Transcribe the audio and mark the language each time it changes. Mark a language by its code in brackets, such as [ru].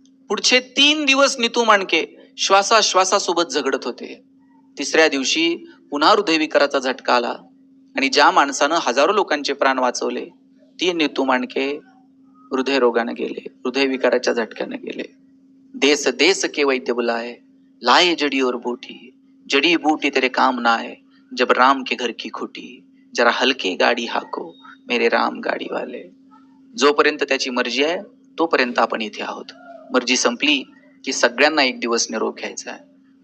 [mr] पुढचे 3 दिवस नीतू मांडके श्वासासोबत झगडत होते. तिसऱ्या दिवशी पुन्हा हृदयविकाराचा झटका आला आणि ज्या माणसानं हजारो लोकांचे प्राण वाचवले ती नीतू मांडके हृदयरोगाने गेले, हृदयविकाराच्या झटक्याने गेले. [hi] देश देश के वैद्य बुलाए, लाए जड़ी और बूटी, जड़ी बूटी तेरे काम ना आए, जब राम के घर की खूटी, जरा हलके गाडी हाको मेरे राम गाडी वाले. [mr] जोपर्यंत त्याची मर्जी आहे तोपर्यंत आपण इथे आहोत. मर्जी संपली की सगळ्यांना एक दिवस निरोप घ्यायचा आहे.